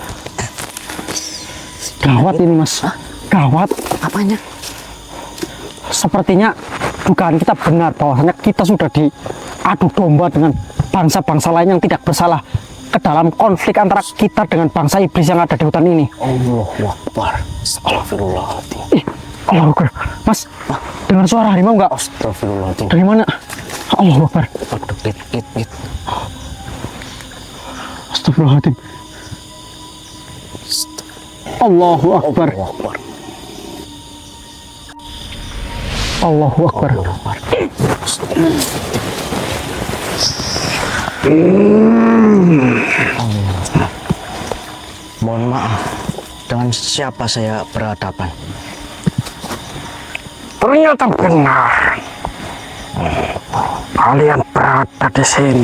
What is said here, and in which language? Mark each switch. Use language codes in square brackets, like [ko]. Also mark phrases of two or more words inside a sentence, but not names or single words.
[id] Hah? Cuma La Gawat ini Mas. Gawat. Apanya? Sepertinya dugaan kita benar bahwasanya kita sudah diadu domba dengan bangsa-bangsa lain yang tidak bersalah ke dalam konflik antara kita dengan bangsa iblis yang ada di hutan ini. [ar] الله أكبر. أستغفر الله العظيم. الله أكبر. [id] Mas, dengar suara harimau nggak? [ar] أستغفر الله العظيم. [id] Dari mana? [ar] الله أكبر. [id] Aduh, git. [ar] أستغفر الله العظيم. الله أكبر. الله أكبر. الله أكبر. [id] Mohon maaf, dengan siapa saya berhadapan? Ternyata benar. Kalian berada di sini.